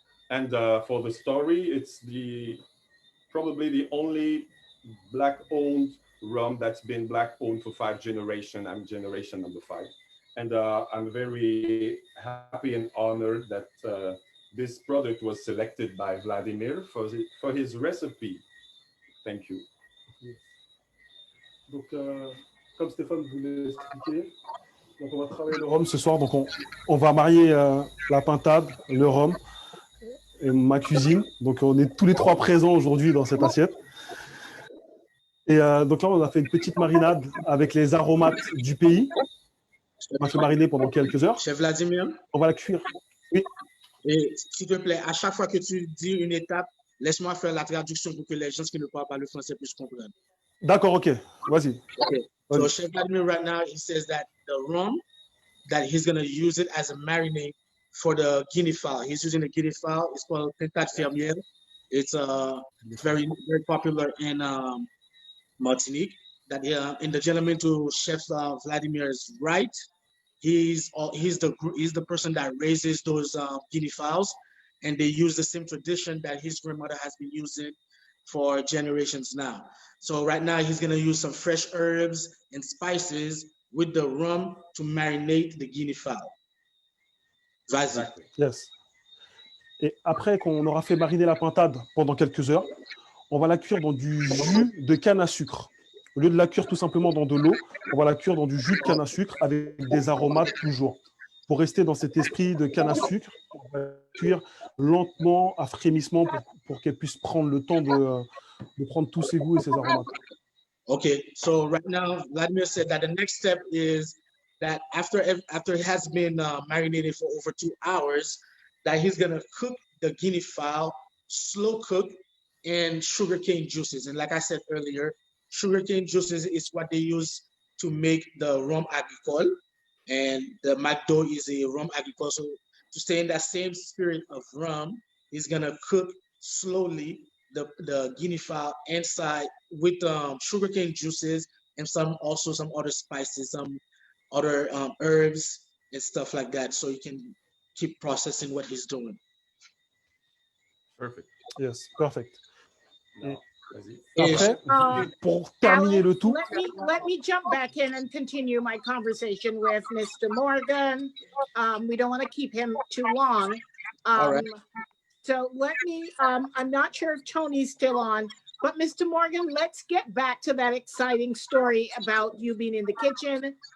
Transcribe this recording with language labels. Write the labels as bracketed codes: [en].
[en] And for the story, it's probably the only black-owned rum that's been black-owned for 5 generations. I'm generation number 5. And I'm very happy and honored that this product was selected by Vladimir for his recipe. Thank you. [fr] Donc, comme Stéphane vous l'a expliqué, donc on va travailler le rhum ce soir. Donc, on va marier la pintade, le rhum et ma cuisine. Donc, on est tous les trois présents aujourd'hui dans cette assiette. Et donc là, on a fait une petite marinade avec les aromates du pays. On va fait mariner pendant quelques heures. Chef Vladimir. On va la cuire. Oui. Et s'il te plaît, à chaque fois que tu dis une étape, laisse-moi faire la traduction pour que les gens qui ne parlent pas le français puissent comprendre. D'accord, ok. Vas-y. [en] Okay. So Chef Vladimir right now, he says that the rum, that he's going to use it as a marinade for the guinea fowl. He's using the guinea fowl. It's called Pintat Fermier. It's very popular in Martinique. That and the gentleman to Chef Vladimir's right, he's the person that raises those guinea fowls, and they use the same tradition that his grandmother has been using for generations now. So right now he's gonna use some fresh herbs and spices with the rum to marinate the guinea fowl. [fr] Vas-y. [en] Yes. [fr] Et après qu'on aura fait mariner la pintade pendant quelques heures, on va la cuire dans du jus de canne à sucre. Au lieu de la cuire tout simplement dans de l'eau, on va la cuire dans du jus de canne à sucre avec des aromates toujours. Pour rester dans cet esprit de canne à sucre, on va la cuire lentement à frémissement pour qu'elle puisse prendre le temps de prendre tous ses goûts et ses aromates. [en] Okay, so right now, Vladimir said that the next step is that after it has been marinated for over 2 hours, that he's gonna cook the guinea fowl, slow cook, in sugarcane juices. And like I said earlier, sugarcane juices is what they use to make the rum agricole, and the McDo is a rum agricole. So to stay in that same spirit of rum, he's gonna cook slowly the guinea fowl inside with sugarcane juices and some other spices, some other herbs and stuff like that, so you can keep processing what he's doing. Perfect. Yes, perfect. [fr] Après, pour terminer le tout. [en] Let me jump back in and continue my conversation with Mr. Morgan. We don't want to keep him too long. All right. So let me, I'm not sure if Tony's still on, but Mr. Morgan, let's get back to that exciting story about you being in the kitchen.